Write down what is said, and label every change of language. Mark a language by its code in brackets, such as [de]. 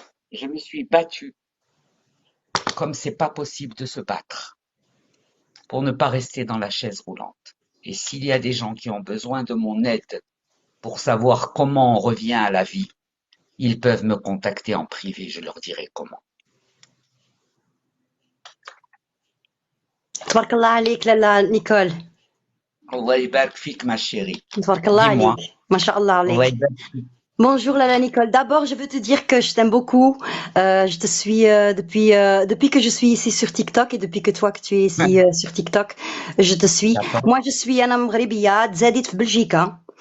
[fr] Je me suis battu comme c'est pas possible de se battre pour ne pas rester dans la chaise roulante. Et s'il y a des gens qui ont besoin de mon aide pour savoir comment on revient à la vie, ils peuvent me contacter en privé, je leur dirai comment. [ar] تبارك الله عليك لالا نيكول. Allah يبارك فيك [fr] ma chérie. [ar] تبارك الله [fr] Dis-moi. [ar] عليك ما شاء الله Allah عليك. يبارك فيك. [fr] Bonjour Lala Nicole. D'abord, je veux te dire que je t'aime beaucoup. Je te suis depuis que je suis ici sur TikTok et depuis que toi que tu es ici sur TikTok, je te suis. D'accord. Moi, je suis Anna Mghribiya, [ar] تزاديت في بلجيكا.